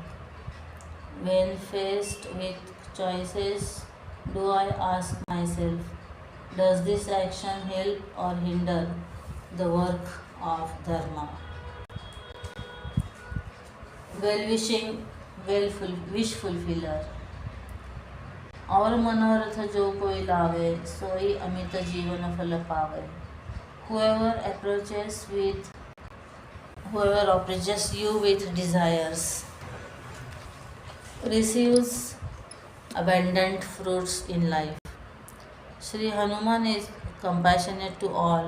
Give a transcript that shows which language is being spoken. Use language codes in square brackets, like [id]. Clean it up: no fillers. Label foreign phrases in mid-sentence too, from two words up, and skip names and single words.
[en] When faced with choices, do I ask myself, does this action help or hinder the work of Dharma? Well wishing, wish fulfiller. [hi] और मनोरथ जो कोई लावे सोई अमित जीवन फल पावे. [en] Whoever approaches you with desires receives abundant fruits in life. Sri Hanuman is compassionate to all.